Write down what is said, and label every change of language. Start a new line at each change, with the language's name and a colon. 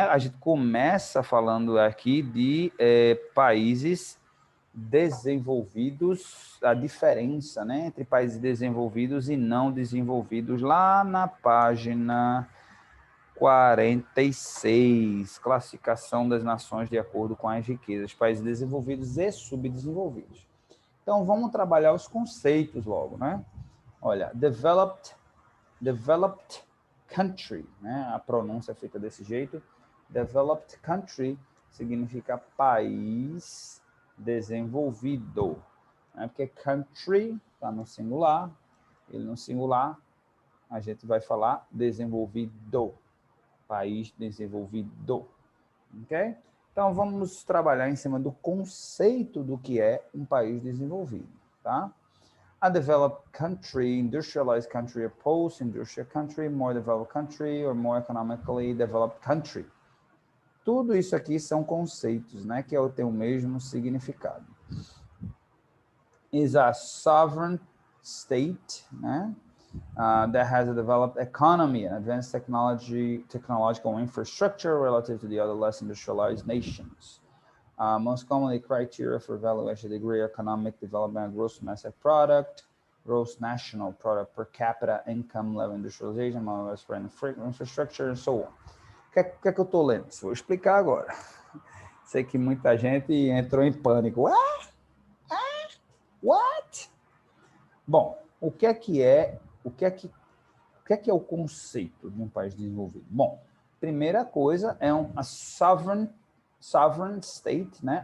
Portuguese: A gente começa falando aqui de países desenvolvidos, a diferença, né, entre países desenvolvidos e não desenvolvidos, lá na página 46, classificação das nações de acordo com as riquezas, países desenvolvidos e subdesenvolvidos. Então, vamos trabalhar os conceitos logo, né? Olha, developed country, né? A pronúncia é feita desse jeito. Developed country significa país desenvolvido, né? Porque country está no singular, ele no singular, a gente vai falar desenvolvido, país desenvolvido, ok? Então, vamos trabalhar em cima do conceito do que é um país desenvolvido, tá?
English: A developed country, industrialized country, a post-industrial country, more developed country, or more economically developed country.
Portuguese: Tudo isso aqui são conceitos, né, que têm o mesmo significado.
English: Is a sovereign state,
Portuguese: né?
English: that has a developed economy and advanced technological infrastructure relative to the other less industrialized nations. Most commonly, criteria for evaluation degree, economic development, gross domestic product, gross national product per capita, income level, industrialization, infrastructure, and so on.
Portuguese: O que é que eu estou lendo? Vou explicar agora. Sei que muita gente entrou em pânico. What? Bom, o que é o conceito de um país desenvolvido? Bom, primeira coisa é
English: a sovereign state,
Portuguese: né?